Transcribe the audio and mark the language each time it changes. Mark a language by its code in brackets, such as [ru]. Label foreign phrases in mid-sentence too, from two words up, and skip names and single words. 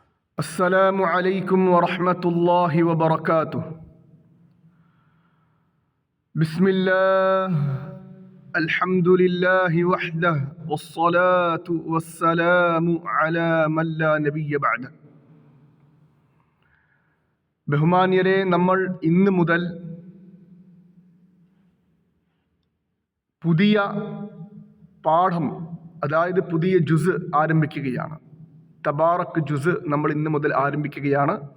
[ar] السلام عليكم ورحمة الله وبركاته. بسم الله الحمد لله وحده والصلاة والسلام على من لا نبي بعده. [ml] ബഹുമാന്യരെ, നമ്മൾ ഇന്ന് മുതൽ പുതിയ പാഠം, അതായത് പുതിയ ജുസ് ആരംഭിക്കുകയാണ്. തബാറക് ജുസ് നമ്മൾ ഇന്ന് മുതൽ ആരംഭിക്കുകയാണ്.